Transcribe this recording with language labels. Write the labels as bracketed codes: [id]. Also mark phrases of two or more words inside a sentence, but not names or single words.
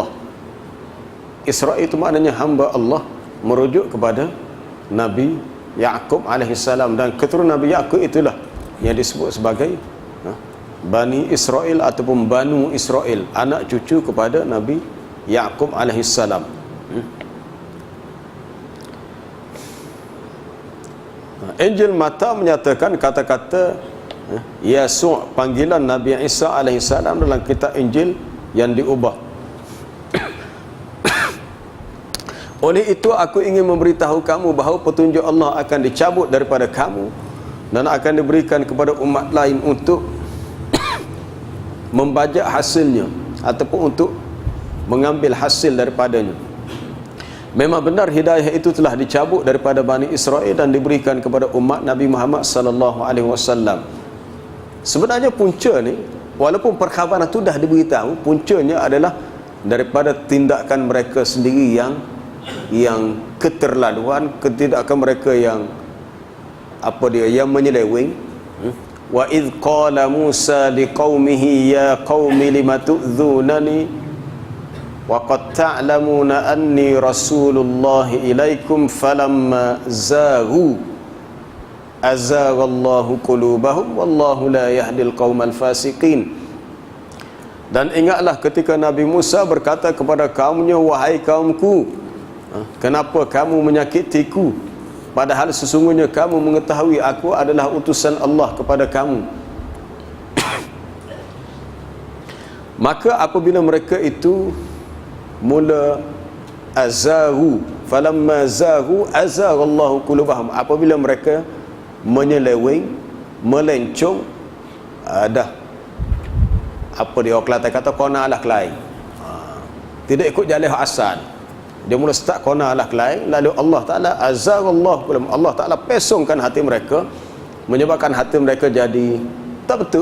[ms] Israel itu maknanya hamba Allah, merujuk kepada Nabi Yaqub [ar] عليه السلام, [ms] dan keturunan Nabi Yaqub itulah yang disebut sebagai Bani Israel ataupun Banu Israel, anak cucu kepada Nabi Yaqub [ar] عليه السلام. [ms] Injil Matta menyatakan kata-kata Yesus, panggilan Nabi Isa alaihi salam dalam kitab Injil yang diubah. Oleh itu aku ingin memberitahu kamu bahawa petunjuk Allah akan dicabut daripada kamu dan akan diberikan kepada umat lain untuk membajak hasilnya ataupun untuk mengambil hasil daripadanya. Memang benar hidayah itu telah dicabut daripada Bani Israel dan diberikan kepada umat Nabi Muhammad [ar] صلى الله عليه وسلم. [ms] Sebenarnya punca ni, walaupun perkhabaran itu dah diberitahu, puncanya adalah daripada tindakan mereka sendiri yang keterlaluan, tindakan mereka yang yang menyeleweng. [ar] وإذ قال موسى لقومه يا قوم لم تؤذونني وقد تعلمون أني رسول الله إليكم فلما زاغوا أزاغ الله قلوبهم والله لا يهدي القوم الفاسقين. [ms] Dan ingatlah ketika Nabi Musa berkata kepada kaumnya, wahai kaumku, kenapa kamu menyakitiku, padahal sesungguhnya kamu mengetahui aku adalah utusan Allah kepada kamu. Maka apabila mereka itu mula azaru, [ar] فلما زاغوا أزاغ الله قلوبهم, [ms] apabila mereka menyeleweng, melencong, dah orang Kelantan kata kona lah kelai, tidak ikut jalan asal, dia mula start kona lah kelai, lalu Allah Ta'ala [ar] أزاغ الله قلوبهم, [ms] Allah Ta'ala pesongkan hati mereka, menyebabkan hati mereka jadi tak betul.